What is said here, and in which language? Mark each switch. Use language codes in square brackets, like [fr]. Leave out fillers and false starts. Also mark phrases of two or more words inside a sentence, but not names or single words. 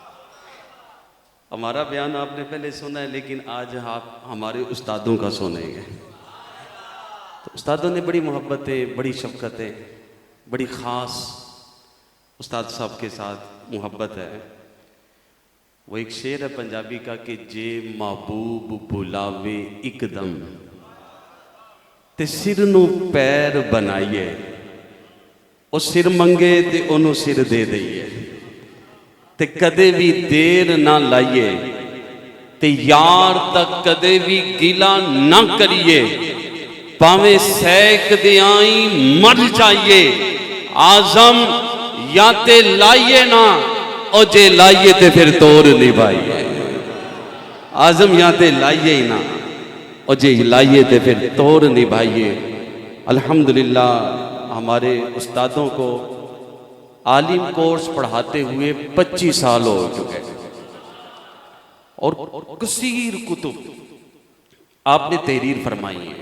[ur] ہمارا بیان آپ نے پہلے سنا ہے لیکن آج آپ ہمارے استادوں کا سنیں گے۔ تو استادوں نے بڑی محبتیں، بڑی شفقتیں، بڑی خاص استاد صاحب کے ساتھ محبت ہے۔ وہ ایک شعر ہے پنجابی کا کہ [pa] جے محبوب بلاوے ایک دم تے سر نو پیر بنائیے، او سر منگے تے انہوں سر دے دئیے، تے کدے بھی دیر نہ لائیے، تے یار تک کدے بھی گلا نہ کریے، پاویں سیک دے آئیں مر جائیے، آزم یا تے لائیے نا او جے لائیے تے پھر توڑ نہیں بھائیے آزم یہاں تے لائیے ہی نہ او جے لائیے تے پھر توڑ نہیں بھائیے [ur] الحمدللہ ہمارے استادوں کو عالم کورس پڑھاتے ہوئے 25 سال ہو چکے اور کثیر کتب آپ نے تحریر فرمائی ہے.